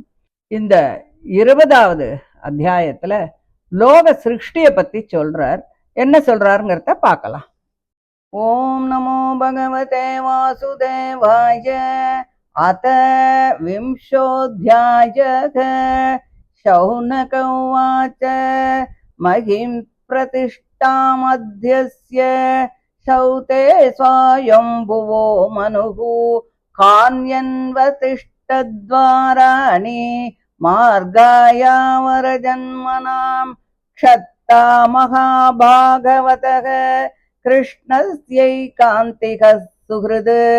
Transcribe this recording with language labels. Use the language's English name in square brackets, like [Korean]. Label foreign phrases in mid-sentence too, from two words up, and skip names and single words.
[Tamil] இந்த 20வது அத்தியாயத்துல லோக சிருஷ்டியை பத்தி சொல்றார். என்ன சொல்றாருங்கிறத பார்க்கலாம். [Sanskrit] ॐ नमो भगवते वासुदेवाय. अथ विंशोऽध्यायः. शौनक उवाच महिं प्रतिष्ठामध्यस्य शौते स्वायम्भुवो मनुः कान्यन्वतिष्ठद्वाराणि मार्गायावरजन्मनां क्षत्ता महाभागवतः कृष्णस्यैकान्तिकः सुहृद्